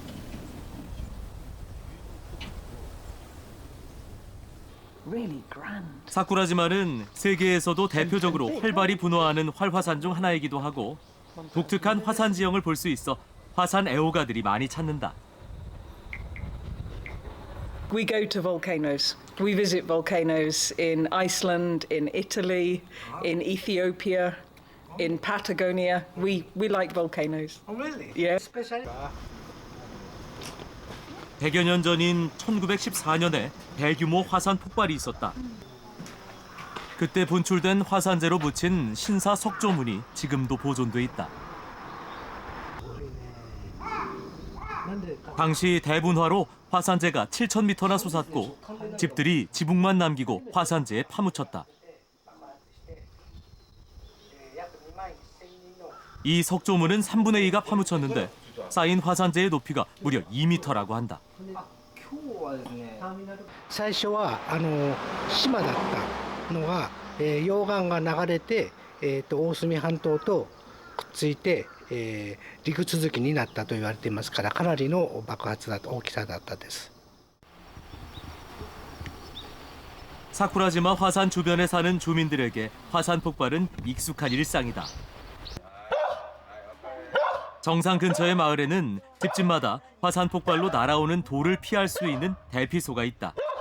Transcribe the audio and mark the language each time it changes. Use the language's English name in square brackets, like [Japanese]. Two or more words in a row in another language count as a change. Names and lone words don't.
[Korean] 사쿠라지마는 세계에서도 대표적으로 활발히 분화하는 활화산 중 하나이기도 하고 독특한 화산 지형을 볼 수 있어 화산 애호가들이 많이 찾는다. [English] We go to volcanoes. We visit volcanoes in Iceland, in Italy, in Ethiopia, in Patagonia. We like volcanoes. Oh, really? Yeah. Especially. [Korean] 100여 년 전인 1914년에 대규모 화산 폭발이 있었다. 그때 분출된 화산재로 묻힌 신사 석조문이 지금도 보존돼 있다. 당시 대분화로 화산재가 7,000m나 솟았고 집들이 지붕만 남기고 화산재에 파묻혔다. 이 석조문은 3분의 2가 파묻혔는데 쌓인 화산재의 높이가 무려 2m라고 한다. [Japanese] 最初は島だったのが、溶岩が流れて、大隅半島とくっついて、陸続きになったと言われていますから、かなりの爆発だと大きさだったです。 [Korean] 사쿠라지마 화산 주변에 사는 주민들에게 화산 폭발은 익숙한 일상이다. 정상 근처의 마을에는 집집마다 화산 폭발로 날아오는 돌을 피할 수 있는 대피소가 있다.